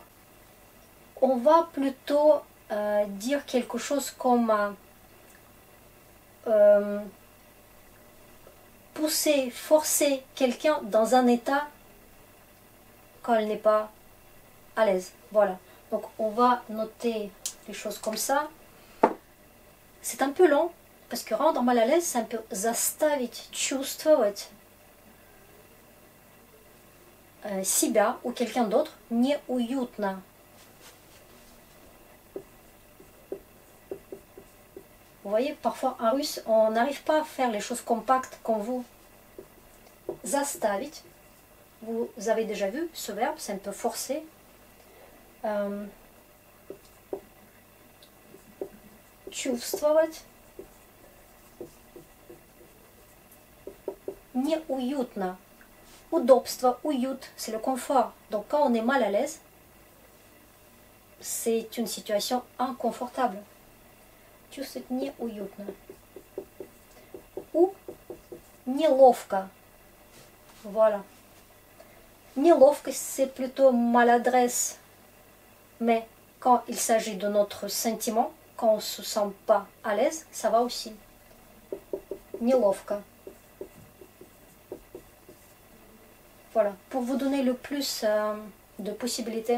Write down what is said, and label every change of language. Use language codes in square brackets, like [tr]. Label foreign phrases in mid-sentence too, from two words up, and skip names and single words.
[fr] On va plutôt dire quelque chose comme pousser, forcer quelqu'un dans un état quand elle n'est pas à l'aise. Voilà. Donc on va noter les choses comme ça. C'est un peu long, parce que rendre mal à l'aise, c'est un peu [ru] заставить чувствовать себя [fr] ou quelqu'un d'autre неуютно. Vous voyez, parfois en russe, on n'arrive pas à faire les choses compactes comme vous. Заставить, vous avez déjà vu ce verbe, c'est un peu forcé. [ru] Чувствовать. Неуютно. Удобство, уют, [fr] c'est le confort. Donc quand on est mal à l'aise, c'est une situation inconfortable. [ru] Чувствовать неуютно. Ou неловко. [fr] Voilà. Неловкость, c'est plutôt maladresse. Mais quand il s'agit de notre sentiment, quand on ne se sent pas à l'aise, ça va aussi. [ru] Неловко. [fr] Voilà, pour vous donner le plus de possibilités.